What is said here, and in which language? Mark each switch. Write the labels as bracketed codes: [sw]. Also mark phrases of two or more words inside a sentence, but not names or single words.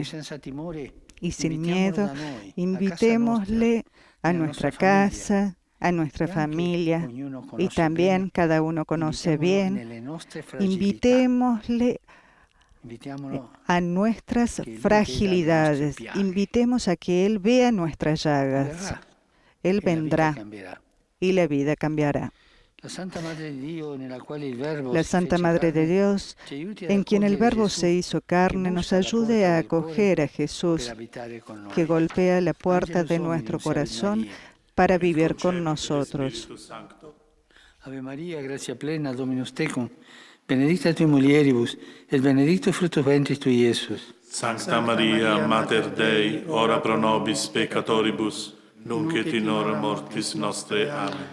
[es] Y sin miedo, invitémosle a nuestra casa, a nuestra familia, y también cada uno conoce bien, invitémosle a nuestras fragilidades, invitemos a que Él vea nuestras llagas. Él vendrá y la vida cambiará. [it] La Santa Madre di Dio, nella quale il Verbo [es] La [it] si [es] Santa [it] fece [es] Madre de [it] carne, [es] Dios, [it] ci aiuti ad [es] en quien el [it] accogliere [es] Verbo [it] Gesù, [es] se hizo [it] che [es] carne, nos [it] bussa alla [es] ayude [it] porta [es] a [it] del cuore [es] acoger a [it] per [es] Jesús, [it] abitare con [es] que [it] noi. [es] golpea la puerta [la] Angelus [es] de [la] Domini, [es] nuestro [la] salve [es] corazón [la] Maria. [es] para [la] et [es] vivir con [la] concepit [es] nosotros. [la] Spiritus Sancto. Ave Maria, gratia plena, Dominus tecum, benedicta tui mulieribus, et benedictus fructus ventris tui, Iesus. Sancta Maria, Mater Dei, ora pro nobis peccatoribus, nunc et in hora mortis nostre. Amen.